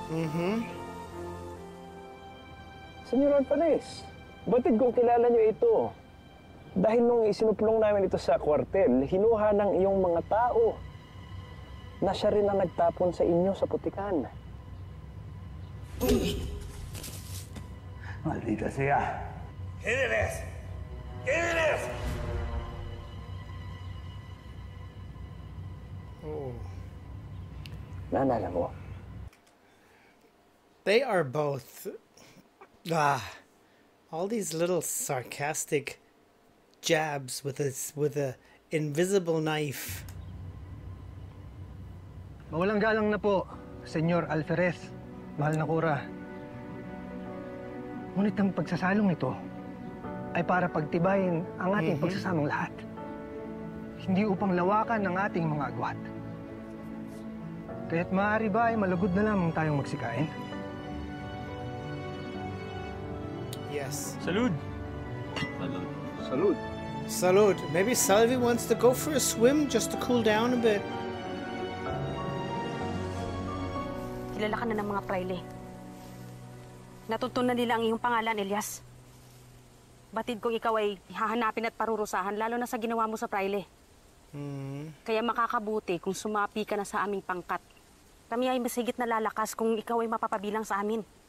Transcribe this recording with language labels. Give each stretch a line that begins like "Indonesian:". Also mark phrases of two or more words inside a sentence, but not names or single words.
Filipino: Senyor Alvarez, batid kong kilala niyo ito. Dahil nung isinuplong namin ito sa kwartel, hinuha ng iyong mga tao na siya rin ang nagtapon sa inyo sa putikan. Maldita siya.
Spanish: ¿Quién eres? ¿Quién eres? Oh.
Filipino: Naalala mo?
English: They are both all these little sarcastic jabs with a invisible knife.
Filipino: Mawalang galang na po, Senyor Alvarez, mahal na Cora. Ngunit ang pagsasalong ito ay para pagtibayin ang ating pagsasamang lahat. Hindi upang lawakan ang ating mga agwat. Kaya't maaari ba ay malugod na lamang tayong magsikain?
English: Yes.
Spanish: Salud! Salud. Salud. Salud.
English: Maybe Salvi wants to go for a swim just to cool down a bit.
Filipino: Kilala ka na ng mga praile. Natutunan nila ang iyong pangalan, Elias. Batid kong ikaw ay hahanapin at parurusahan, lalo na sa ginawa mo sa praile. Kaya makakabuti kung sumapi ka na sa aming pangkat Kami ay mas higit na lalakas kung ikaw ay mapapabilang sa amin.